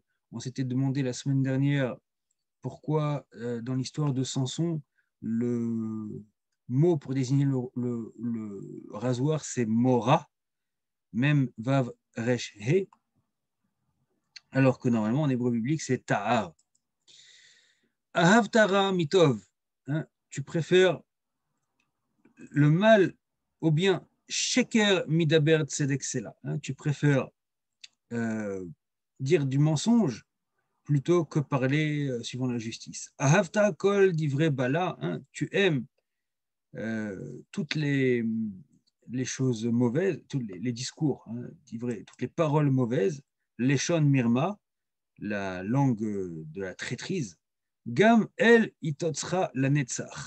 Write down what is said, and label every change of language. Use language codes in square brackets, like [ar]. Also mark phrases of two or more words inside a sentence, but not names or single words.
[fr] On s'était demandé la semaine dernière pourquoi, dans l'histoire de Samson, le mot pour désigner le rasoir, c'est mora, même [he] vav resh he, [fr] alors que normalement en hébreu biblique, c'est ta'ar. [he] Ahavtara mitov, [fr] hein, tu préfères le mal au bien. [he] Sheker midaber tzedek sela, [fr] hein, tu préfères dire du mensonge plutôt que parler suivant la justice. [he] Ahavta kol divrei bala, [fr] hein, tu aimes toutes les choses mauvaises, tous les discours, hein, toutes les paroles mauvaises, [he] leshon mirma, [fr] la langue de la traîtrise, [he] gam el itotsra la netzach.